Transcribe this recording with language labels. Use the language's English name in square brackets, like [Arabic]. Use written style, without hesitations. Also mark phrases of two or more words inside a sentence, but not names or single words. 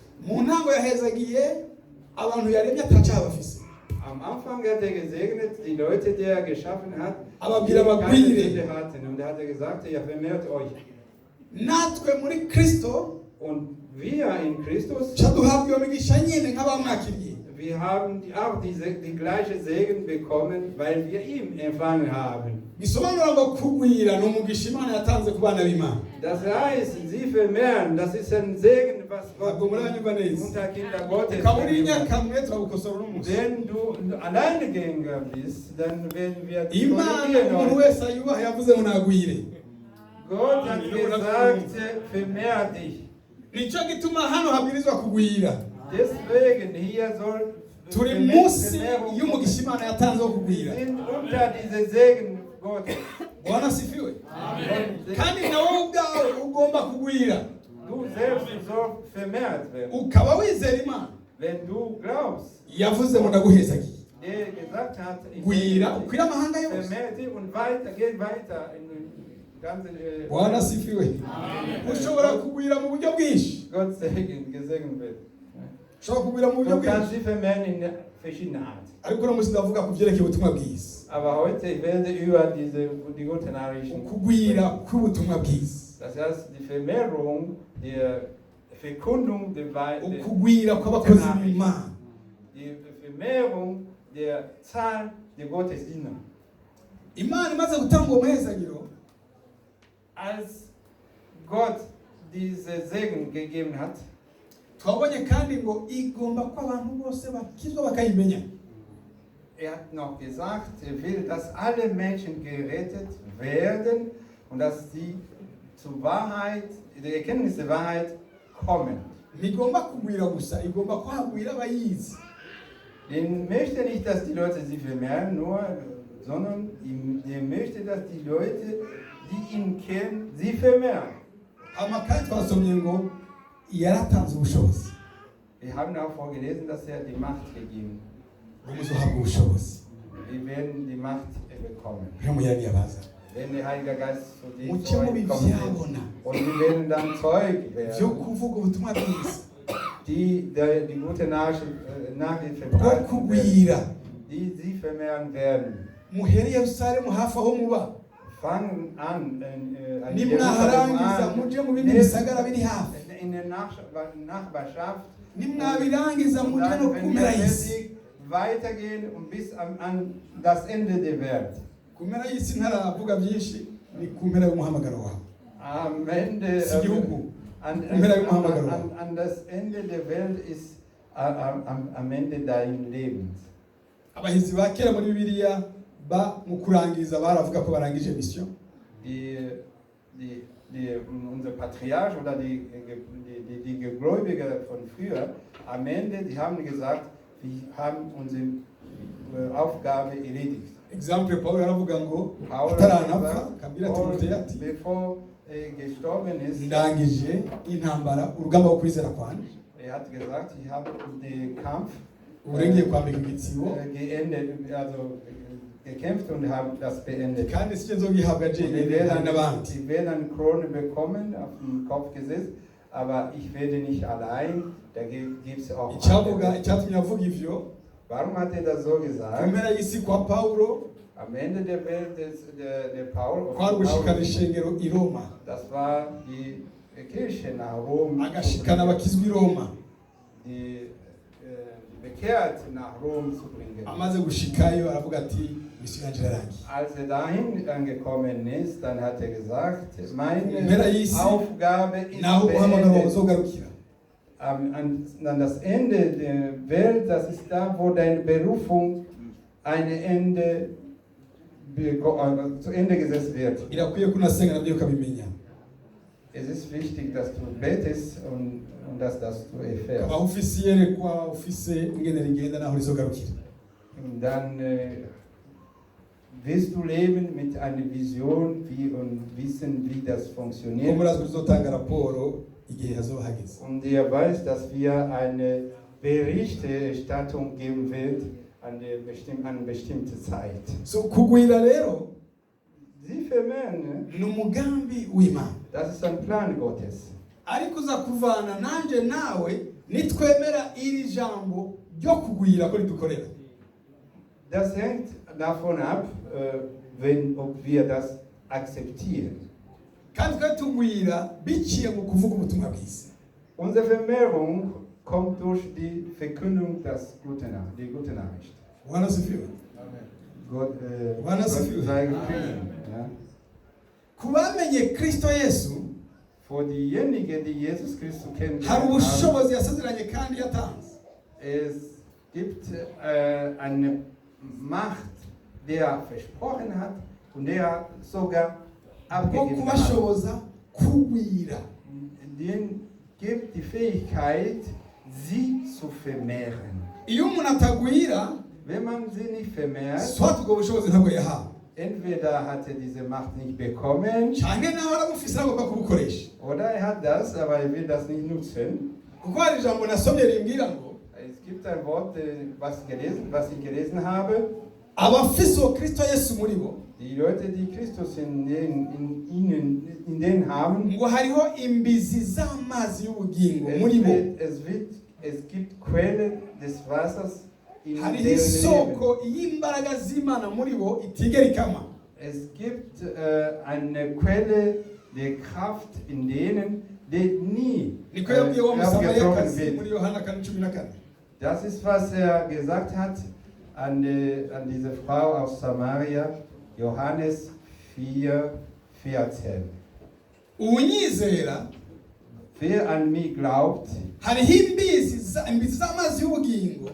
[Rundi] Mu ntango yahezagiye abantu yaremye atacyaha bafise, [German] Am Anfang hat er gesegnet die Leute, die er geschaffen hat, die [Rundi] ababwira [German] keine [Rundi] bagwire. [German] Sünde hatten. Und er hat gesagt, ihr vermehrt euch. [Rundi] natwe muri Kristo [German] Und wir in Christus, [Rundi] ca duhabwa iyo migisha nyine nk'abamwakiriye. [German] wir haben auch die gleiche Segen bekommen, weil wir ihn empfangen haben. [Rundi] Bisobanura ngo kugwira ni umugisha Imana yatanze ku bana b'Imana. [German] Das heißt, sie vermehren, das ist ein Segen, was [Rundi] Ntabwo muranyumva neza. [German] unter Kinder Gottes [Rundi] ukaba uri [German] gegeben hat. [Rundi] inyakamwe turagukosora uno munsi. [German] Wenn du Alleingänger bist, dann werden wir dich [Rundi] Imana [German] korrigieren [Rundi] umuntu [German] heute. [Rundi] wese ayubaha yavuze ngo nagwire. [German] Gott hat gesagt, vermehr dich. [Rundi] Nicyo gituma hano habwirizwa kugwira. [German] Deswegen hier soll [Rundi] Turi munsi y'umugisha Imana yatanze wo [German] Wir [Rundi] kugwira. [German] sind unter diese Segen Gottes. [Swahili] Bwana asifiwe. [German] Und [Rundi] Kandi nawe ubwawe ugomba kugwira. [German] du selbst sollst vermehrt werden. [Rundi] Ukaba wizera Imana. [German] Wenn du glaubst, [Rundi] Yavuze ngo ndaguhezagiye. [German] der gesagt hat, ich [Rundi] Gwira ukwira amahanga yose. [German] vermehrt dich und weiter, geht weiter in den ganzen [Swahili] Bwana asifiwe. [Rundi] Ushobora kugwira mu buryo bwinshi. [German] Gott gesegnet wird. [Rundi] Ushobora kugwira mu buryo [German] Du kannst [Rundi] bwinshi. [German] sie vermehren in verschiedenen Arten. [Rundi] Ariko uno munsi ndavuga ku byerekeye ubutumwa bwiza. [German] Aber heute ich werde über die guten Nachrichten [Rundi] Ukugwira kw'ubutumwa bwiza. [German] Das heißt, die Vermehrung der Verkundung der [Rundi] Ukugwira kw'abakozi b'Imana. [German] die Vermehrung der Zahl der Gottesdiener. [Rundi] Imana imaze gutanga uwo muhezagiro, [German] Als Gott diese Segen gegeben hat, [Rundi] twabonye kandi ngo igomba ko abantu bose bakizwa bakayimenya. [German] hat noch gesagt, er will, dass alle Menschen gerettet werden und dass sie zur Wahrheit, der Erkenntnis der Wahrheit kommen. [Rundi] Ntigomba kugwira gusa, igomba ko hagwira abayizi. [German] Den möchte nicht, dass die Leute sie vermehren, sondern er möchte, dass die Leute, die ihn kennen, sie vermehren. [Rundi] Hama kandi twasomye ngo yaratanze ubushobozi. [German] Wir haben auch vorgelesen, dass er die Macht gegeben hat. [Rundi] Muzohabwa ubushobozi. [German] Wir werden die Macht bekommen. [Rundi] Nk'umuyaga yabaza. [German] Wenn der Heilige Geist zu dir [Rundi] Muce mu [German] kommen [Rundi] bivyabona. [German] und wir werden dann Zeug [Rundi] Vyo [German] werden, [Rundi] kuvuga ubutumwa bwiza. [German] die gute Nachricht [Rundi] Bwo [German] verbreiten werden, [Rundi] kugwira. [German] die sie vermehren werden. [Rundi] Muhere Yerusalemu hafi aho muba. [German] Fangen an, in [Rundi] Nimwaharangiza muje mu bindi bisagara biri hafi. [German] in der Nachbarschaft. [Rundi] Nimwabirangiza [German] Und [Rundi] muje no [German] dann, wenn [Rundi] kumera [German] wir [Rundi] y'isi. [German] fertig weitergehen und bis an das Ende der Welt. [Rundi] Kumera y'isi ntaravuga byinshi, ni kumpera y'umuhamagaro wawe. [German] Am Ende, [Rundi] Si igihugu. [German] an das Ende der Welt ist am Ende dein Lebens. [Rundi] Abahizi ba kera muri Bibiliya mu kurangiza baravuga ko barangije mission. [German] Unser Patriarch oder die Gläubigen von früher, am Ende, die haben gesagt, wir haben unsere Aufgabe erledigt. [Rundi] Exemple Paul aravuga ngo [German] Paulus [Rundi] ataranapfa kabira Timoteyo ati [German] bevor gestorben ist, [Rundi] ndangije intambara urugamba rwo kwizera kwanje. [German] er hat gesagt, ich habe den Kampf [Rundi] Urengeye kwambika igitsibo [German] geendet, also gekämpft und habe das beendet. [Rundi] kandi sije nzogihabwa je n'abandi. [German] Ich werde eine Krone bekommen, auf den Kopf gesetzt, aber ich werde nicht allein, da gibt es auch [Rundi] Icyavuga [German] andere. [Rundi] icyatumye avuga ivyo [German] Warum hat er das so gesagt? [Rundi] kumera y'isi kwa Paulo [German] Am Ende der Welt der Paul, [Rundi] kwari gushikana ishengero i Roma, [German] das war die Kirche nach Rom, [Rundi] agashikana abakizwa i Roma. [German] die bekehrt nach Rom zu bringen. [Rundi] Amaze gushikayo aravuga ati mission yanje irarangiye. [German] Als er dahin angekommen ist, dann hat er gesagt, meine [Rundi] Impera y'isi [German] Aufgabe ist [Rundi] naho umuhamagaro wawe [German] beendet. [Rundi] uzogarukira. [German] An das Ende der Welt, das ist da, wo deine Berufung zu Ende gesetzt wird. [Rundi] Birakwiye ko unasenga nabyo ukabimenya. [German] Es ist wichtig, dass du betest und dass du erfährst. [Rundi] Ukaba ufise yerekwa, ufise ingene rigenda naho rizogarukira. [German] Und dann wirst du leben mit einer Vision und wissen, wie das [Rundi] Ko [German] funktioniert. [Rundi] murazi uzotanga raporo igihe hazoba hageze. [German] Und ihr weiß, dass wir eine Berichterstattung geben wird an eine bestimmte Zeit. [Rundi] So kugwira rero [German] Sie vermehren, [Rundi] ni umugambi w'Imana. [German] das ist ein Plan Gottes. [Rundi] Ariko uza kuvana nanje nawe nitwemera iri jambo ryo kugwira ko ridukorera. [German] Das hängt davon ab, ob wir das akzeptieren. [Rundi] Kandi twe tugwira biciye mu kuvuga ubutumwa bwiza. [German] Unsere Vermehrung kommt durch die Verkündung der gute Nachricht. [Swahili] Bwana sifiwe. [German] Gott, [Swahili] Bwana [German] Gott [Swahili] sifiwe. [German] sei gepriesen. Ja. [Rundi] Kubamenye Kristo Yesu [German] Für diejenigen, die Jesus Christus [Rundi] hari [German] kennengelernt haben, [Rundi] ubushobozi yasezeranye kandi yatanze. [German] es gibt eine Macht, der versprochen hat und der sogar [Rundi] Bwo [German] abgegeben hat. [Rundi] kubashoboza kugwira. [German] Den gibt die Fähigkeit, sie zu vermehren. [Rundi] Iyo umuntu atagwira, [German] Wenn man sie nicht vermehrt, [Rundi] swat ubwo bushobozi ntabwo yahawe. [German] entweder hat er diese Macht nicht bekommen, [Rundi] Canke naho aramufise agomba kubukoresha. [German] oder er hat das, aber er will das nicht nutzen. [Rundi] Kuko hari ijambo nasomye rimbwira ngo [German] Es gibt ein Wort, was ich gelesen habe. [Rundi] abafise uwo Kristo Yesu muri bo [German] Die Leute, die Christus in denen haben, [Rundi] ngo hariho imbizi z'amazi y'ubugingo muri bo. [German] es gibt Quellen des Wassers in [Rundi] Hariho [German] deren Leben. [Rundi] isoko y'imbaraga z'Imana muri bo itigera ikama. [German] Es gibt eine Quelle der Kraft in denen, die nie [Rundi] Niko yabwiye wa [German] abgebrochen [Rundi] Musamariyakazi [German] wird. [Rundi] muri Yohana 4:14. [German] Das ist, was er gesagt hat an diese Frau aus Samaria, Johannes 4,14. [Rundi] Unyizera [German] Wer an mich glaubt, [Rundi] hariho imbizi z'amazi y'ubugingo